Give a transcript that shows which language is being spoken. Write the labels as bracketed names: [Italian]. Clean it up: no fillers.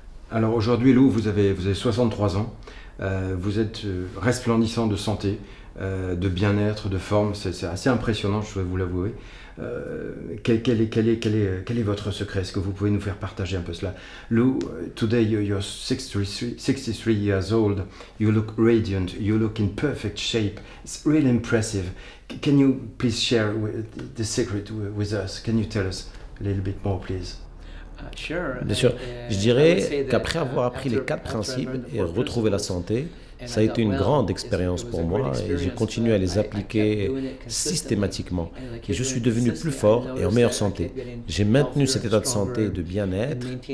[French] Alors aujourd'hui, Lou, vous avez 63 ans. Vous êtes resplendissant de santé, de bien-être, de forme. C'est assez impressionnant, je dois vous l'avouer. Quel est votre secret? Est-ce que vous pouvez nous faire partager un peu cela? [English] Lou, today you're 63 years old. You look radiant. You look in perfect shape. It's really impressive. Can you please share the secret with us? Can you tell us a little bit more, please? [French] Bien sûr, je dirais qu'après avoir appris les 4 principes et retrouvé la santé, ça a été une grande expérience pour moi et j'ai continué à les appliquer systématiquement. Et je suis devenu plus fort et en meilleure santé. J'ai maintenu cet état de santé et de bien-être.